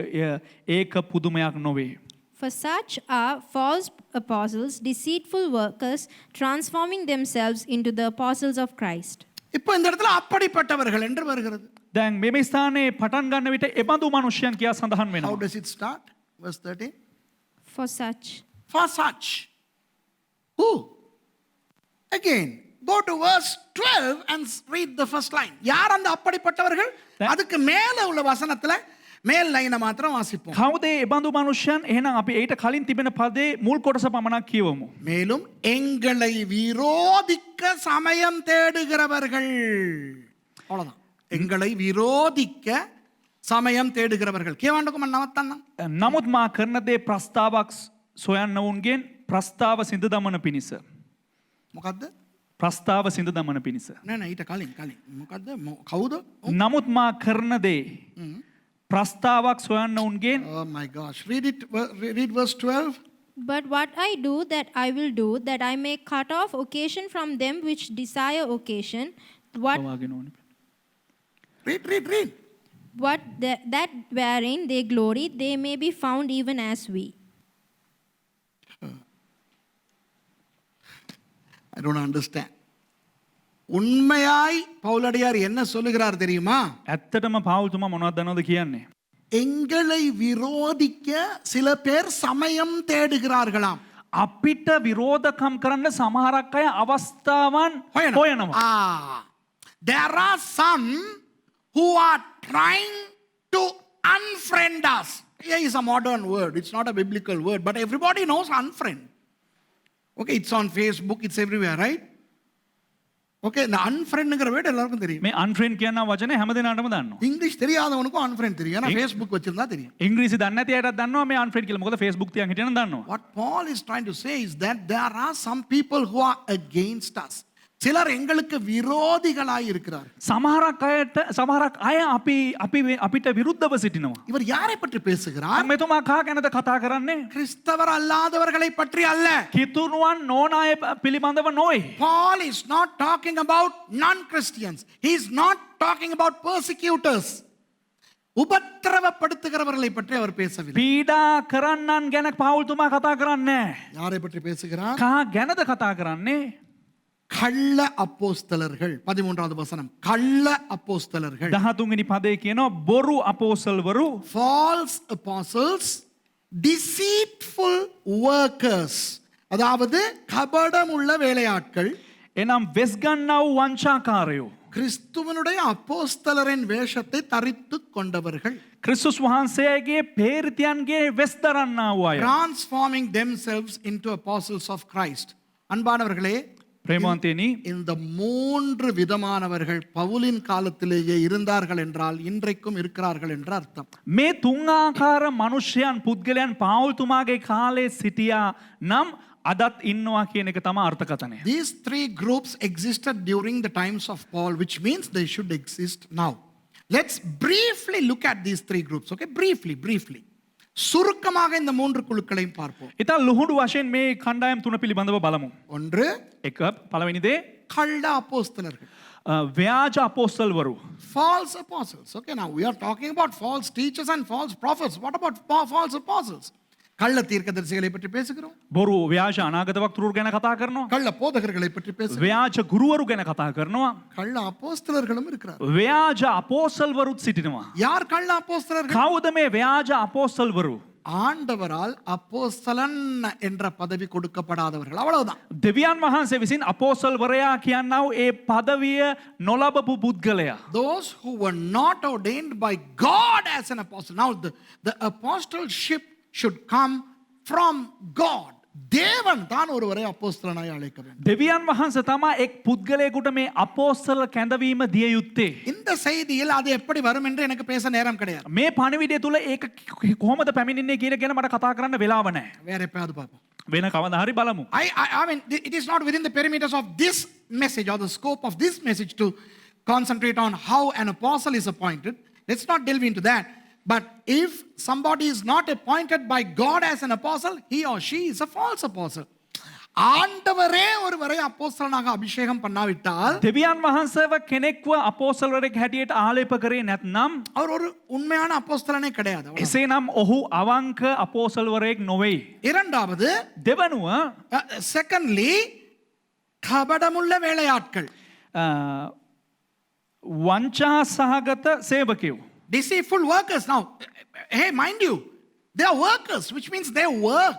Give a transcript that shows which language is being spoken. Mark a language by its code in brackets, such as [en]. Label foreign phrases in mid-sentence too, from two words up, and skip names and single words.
[si] ඒක පුදුමයක් නොවේ. [en] For such are false apostles, deceitful workers, transforming themselves into the apostles of Christ. [ta] இப்போ இந்த இடத்துல அப்படிப்பட்டவர்கள் என்று வருகிறது. [si] දැන් මේ ස්ථානයේ පටන් ගන්න විට එබඳු මනුෂ්‍යයන් කියා සඳහන් [en] How [si] වෙනවා. [en] does it start? Verse 13. For such. For such. Who? Again, go to verse 12 and read the first line. [ta] யார் அந்த அப்படிப்பட்டவர்கள்? அதுக்கு மேல உள்ள வசனத்துல மேல் லைனை மாத்திரம் வாசிப்போம். [si] කවුද එබඳු මනුෂ්‍යයන්? එහෙනම් අපි ඊට කලින් තිබෙන පදේ මුල් කොටස පමණක් කියවමු. [ta] மேலும் எங்களை விரோதிக்க சமயம் தேடுகிறவர்கள். அவ்வளவுதான். எங்களை விரோதிக்க சமயம் தேடுகிறவர்கள். [si] කියවන්නකො මම නවත්තන්නම්. නමුත් මා කරන දේ ප්‍රස්තාවක් සොයන්නවුන්ගෙන් ප්‍රස්තාව සිඳ දමන පිණිස. මොකද්ද? ප්‍රස්තාව සිඳ දමන පිණිස. නෑ නෑ ඊට කලින් මොකද්ද? කවුද? නමුත් මා කරන දේ ප්‍රස්තාවක් සොයන්නවුන්ගෙන්. [en] Oh my gosh. Read verse 12. But what I do, that I will do, that I may cut off occasion from them which desire occasion. What Read. that wherein they glory, they may be found even as we. I don't understand. [ta] உண்மையாய் பவுலடியார் என்ன சொல்லுகிறார் தெரியுமா? [si] ඇත්තටම පවුල්තුමා මොනවද දන්නවද කියන්නේ? [ta] எங்களை விரோதிக்க சில பேர் சமயம் தேடுகிறார்களாம். [si] අපිට විරෝධකම් කරන්න සමහරක් අය අවස්ථාවන් හොයනවා. [en] There are some who are trying to unfriend us. Here is a modern word. It's not a biblical word, but everybody knows unfriend. Okay, it's on Facebook, it's everywhere, right? [ta] Okay, இந்த unfriendங்கிற வேர்ட் எல்லாருக்கும் தெரியும். [si] මේ අන්ෆ්‍රෙන්ඩ් කියන වචනේ හැම දෙනාටම දන්නවා. [ta] இங்கிலீஷ் தெரியாதவனுக்கும் unfriend தெரியும். ஏன்னா Facebook வச்சிருந்தா தெரியும். [si] ඉංග්‍රීසි දන්නේ නැති අයටත් දන්නවා මේ අන්ෆ්‍රෙන්ඩ් කියලා. මොකද Facebook තියන් හිටියනම් දන්නවා. [en] What Paul is trying to say is that there are some people who are against us. [ta] சிலர் எங்களுக்கு விரோதிகளாய் இருக்கிறார். [si] සමහරක් අය අපිට විරුද්ධව සිටිනවා. [ta] இவர் யாரை பற்றி பேசுகிறார்? [si] මෙතුමා කා ගැනද කතා කරන්නේ? [ta] கிறிஸ்தவர் அல்லாதவர்களை பற்றி அல்ல. [si] කිතුණුවන් නොවන අය පිළිබඳව නොවේ. [en] Paul is not talking about non-Christians. He is not talking about persecutors. [ta] உபத்திரவப்படுத்துகிறவர்களை பற்றி அவர் பேசவில்லை. [si] පීඩා කරන්නන් ගැන පවුල්තුමා කතා කරන්නේ. [ta] யாரை பற்றி பேசுகிறார்? [si] කා ගැනද කතා කරන්නේ? [ta] கள்ள அப்போஸ்தலர்கள். 13வது வசனம். கள்ள அப்போஸ்தலர்கள். [si] 13 වෙනි පදේ කියනවා බොරු අපෝස්තලවරු. [en] False apostles, deceitful workers. [ta] அதாவது கபடம் உள்ள வேலையாட்கள். [si] එනම් වෙස් ගන්නා වූ වංචාකාරයෝ. [ta] கிறிஸ்துவனுடைய அப்போஸ்தலரின் வேஷத்தை தரித்துக் கொண்டவர்கள். [si] ක්‍රිස්තුස් වහන්සේගේ පේරිතයන්ගේ වෙස් දරන්නා වූ අය. [en] Transforming themselves into apostles of Christ. [ta] அன்பானவர்களே, [si] ප්‍රේමවන්තයනි, [ta] இந்த 3 விதமானவர்கள் பவுலின் காலத்திலேயே இருந்தார்கள் என்றால் இன்றைக்கும் இருக்கிறார்கள் என்ற அர்த்தம். [si] මේ තුන් ආකාර මනුෂ්‍යයන් පුද්ගලයන් පාවුල්තුමාගේ කාලේ සිටියා නම් අදත් ඉන්නවා කියන එක තමයි අර්ථකථනය. [en] These 3 groups existed during the times of Paul, which means they should exist now. Let's briefly look at these 3 groups. Okay, briefly. [ta] சுருக்கமாக இந்த 3 குழுக்களையும் பார்ப்போம். [si] ඉතින් ලුහුඩු වශයෙන් මේ කණ්ඩායම් තුන පිළිබඳව බලමු. [ta] ஒன்று, [si] එක පළවෙනි දේ [ta] கள்ள அப்போஸ்தலர்கள். [si] ව්‍යාජ අපෝස්තලවරු. [en] False apostles. Okay, now we are talking about false teachers and false prophets. What about false apostles? [ta] கள்ள தீர்க்கதரிசிகளை பற்றி பேசுகிறோம். [si] බොරු ව්‍යාජ අනාගත වක්තෘරු ගැන කතා කරනවා. [ta] கள்ள போதகர்களை பற்றி பேசுகிறோம். [si] ව්‍යාජ ගුරුවරු ගැන කතා කරනවා. [ta] கள்ள அப்போஸ்தலர்களும் இருக்கிறார். [si] ව්‍යාජ අපෝස්තලවරුත් සිටිනවා. [ta] யார் கள்ள அப்போஸ்தலர்கள்? [si] කවුද මේ ව්‍යාජ අපෝස්තලවරු? [ta] ஆண்டவரால் அப்போஸ்தலன் என்ற பதவி கொடுக்கப்படாதவர்கள். அவ்வளவுதான். [si] දෙවියන් වහන්සේ විසින් අපෝස්තලවරයා කියන්නා වූ ඒ පදවිය නොලබපු පුද්ගලයා. [en] Those who were not ordained by God as an apostle. Now the apostleship should come from God. [ta] தேவன் தான் ஒருவரை அப்போஸ்தலனாய் அழைக்க வேண்டும். [si] දෙවියන් වහන්සේ තමයි එක් පුද්ගලයෙකුට මේ අපෝස්තල කැඳවීම දිය යුත්තේ. [ta] இந்த செய்தியில் அது எப்படி வரும் என்று எனக்கு பேச நேரம் கிடையாது. [si] මේ පණිවිඩය තුල ඒක කොහොමද පැමිණෙන්නේ කියන ගැන මට කතා කරන්න වෙලාව නැහැ. [ta] வேற எப்பயாவது பார்ப்போம். [si] වෙන කවදා හරි බලමු. [en] I mean, it is not within the perimeters of this message or the scope of this message to concentrate on how an apostle is appointed. Let's not delve into that. But if somebody is not appointed by God as an apostle, he or she is a false apostle. [ta] ஆண்டவரே ஒருவரை அப்போஸ்தலனாக அபிஷேகம் பண்ணாவிட்டால், [si] දෙවියන් වහන්සේව කෙනෙක්ව අපෝස්තලවරයෙක් හැටියට ආලේප කරේ නැත්නම් [ta] அவர் ஒரு உண்மையான அப்போஸ்தலனே கிடையாது. [si] එසේනම් ඔහු අවංක අපෝස්තලවරයෙක් නොවේ. [ta] இரண்டாவது, [si] දෙවනුව [en] secondly, [ta] கபடமுள்ள வேலையாட்கள். [si] වංචා සහගත සේවකයෝ. [en] Deceitful workers. Now, hey, mind you, they are workers, which means they work.